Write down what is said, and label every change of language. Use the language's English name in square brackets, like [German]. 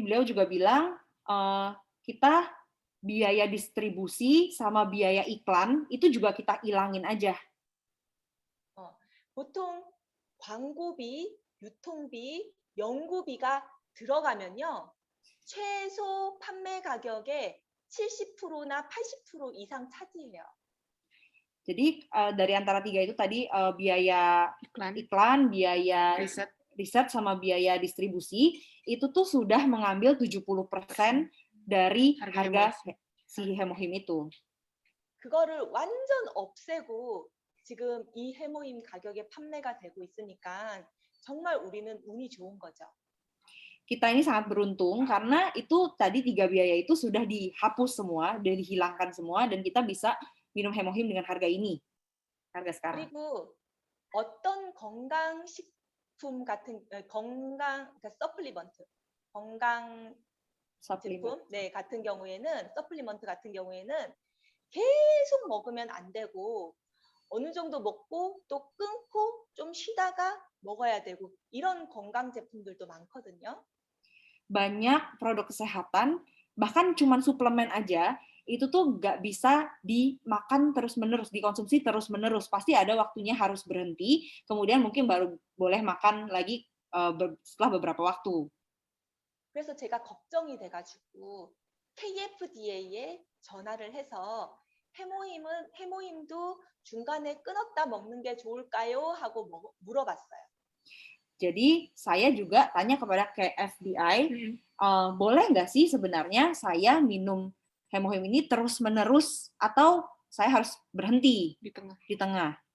[Indonesian] beliau juga bilang kita biaya distribusi sama biaya iklan itu juga kita ilangin aja. [Korean] 보통 광고비, 유통비, 연구비가 들어가면요 최소 판매 가격의 70%나 80% 이상 차지해요. [Indonesian] Jadi dari antara tiga itu tadi biaya iklan, biaya riset sama biaya distribusi itu tuh sudah mengambil 70% dari harga si hemohim itu. [Korean] 그거를 완전 없애고 지금 이 해모임 가격에 판매가 되고 있으니까 정말 우리는 운이 좋은 거죠. [Indonesian] Kita ini sangat beruntung karena itu tadi tiga biaya itu sudah dihapus semua, sudah dihilangkan semua, dan kita bisa minum hemohim dengan harga ini, harga sekarang. [Korean] 그리고 어떤 건강식품 같은 그러니까 서플리먼트, 건강 제품 같은 경우에는 서플리먼트 같은 경우에는 계속 먹으면 안 되고 어느 정도 먹고 또 끊고 좀 쉬다가 먹어야 되고 이런 건강 제품들도 많거든요. [Indonesian] Banyak produk kesehatan, bahkan cuma suplemen aja, itu tuh nggak bisa dimakan terus-menerus, dikonsumsi terus-menerus. Pasti ada waktunya harus berhenti, kemudian mungkin baru boleh makan lagi setelah beberapa waktu. [Korean] 그래서 제가 걱정이 돼가지고 KFDA에 전화를 해서 해모임도 중간에 끊었다 먹는 게 좋을까요? 하고 물어봤어요. [Indonesian] Jadi saya juga tanya kepada KFDI, boleh nggak sih sebenarnya saya minum hemohim ini terus-menerus atau saya harus berhenti di tengah?